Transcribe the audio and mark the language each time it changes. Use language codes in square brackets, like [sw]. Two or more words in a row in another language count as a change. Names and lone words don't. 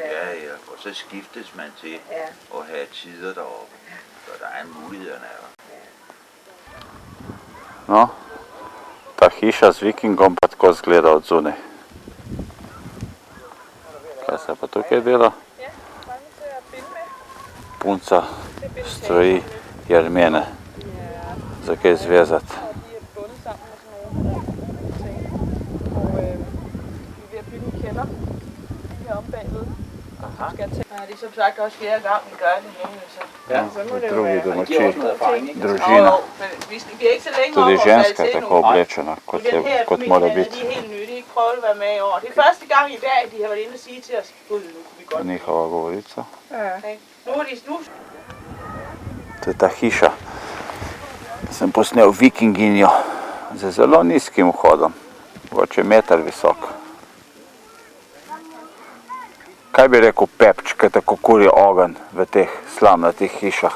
[sl] No, ta hiša z vikingom pa tako zgleda od zunaj. Kaj se pa tukaj dela? Punca stroji jermene za kaj zvezati. [da] Som sagt også flere gange, vi gør det nu. Ja, [sl] drugi domači, družina. [da] Vi er ikke så længe [sl] Tudi [da] om at [sl] ženska [da] falde [sl] je [da] til [sl] tako [da] nu. [sl] oblečena, kot mora [da] De [sl] biti. [da] er helt nye, de har ikke prøvet at være med i år. Det er første gang i dag, de har været inde og sige til os, gud, nu kunne vi godt. [sl] Njihova govorica. [da] Nu er de nu. [sl] To je ta hiša. Sem posnel vikinginjo z zelo nizkim vhodom, mogoče meter visok. Kaj bi rekel Pepč, kaj tako kuri ogenj v teh slamnatih hišah?